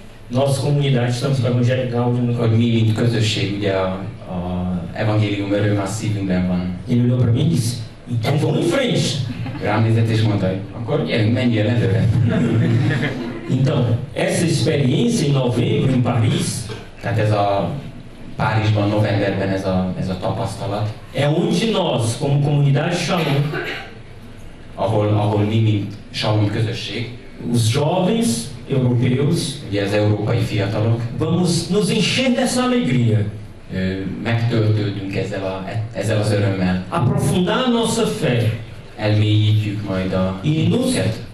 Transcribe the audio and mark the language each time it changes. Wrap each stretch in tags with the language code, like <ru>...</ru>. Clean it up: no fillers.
<pt>nós comunidade estamos com o Evangelho Gaudium no coração.</pt> <hu>Hogy mi, mint közösség, ugye a evangélium öröme a szívünkben van.</hu> <pt>Ele olhou para mim e disse, então vamos em frente.</pt> <hu>Rám nézett és mondta, hogy akkor gyerünk, menjél előre.</hu> <pt>Então, essa experiência em novembro em Paris,</pt> <hu>tehát ez a Párizsban, novemberben ez a tapasztalat,</hu> <pt>é onde nós, como comunidade Shalom,</pt> <hu>ahol mi, mint Shalom közösség,</hu> <pt>os jovens europeus,</pt> <hu>ugye az európai fiatalok,</hu> <pt>vamos nos encher dessa alegria.</pt> <hu>Megtöltődünk ezzel az örömmel.</hu> <pt>Aprofundar a nossa fé.</pt> <hu>Elmélyítjük majd a hitünket.</hu>